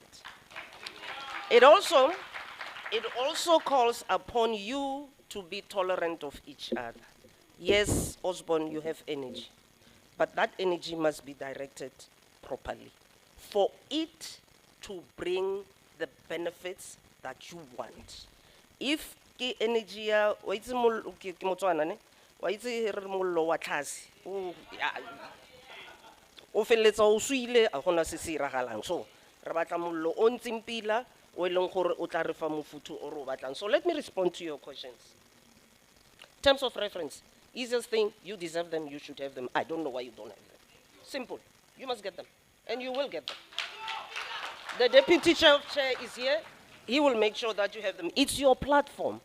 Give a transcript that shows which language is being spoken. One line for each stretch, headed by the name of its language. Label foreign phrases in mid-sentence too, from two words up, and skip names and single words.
English: It also calls upon you to be tolerant of each other. Yes, Osborne, you have energy, but that energy must be directed properly for it to bring the benefits that you want. If the energy
Tswana: ya wa itse ke Motswana ne wa itse re mollo wa tlase o felletsa o suile a gona se se iragalang, so re batla mollo o ntseng pila o eleng gore o tla re fa mofuthu o re o batlang.
English: So let me respond to your questions. Terms of reference, easiest thing, you deserve them, you should have them. I don't know why you don't have them. Simple, you must get them, and you will get them. The Deputy Chair of Chair is here. He will make sure that you have them. It's your platform.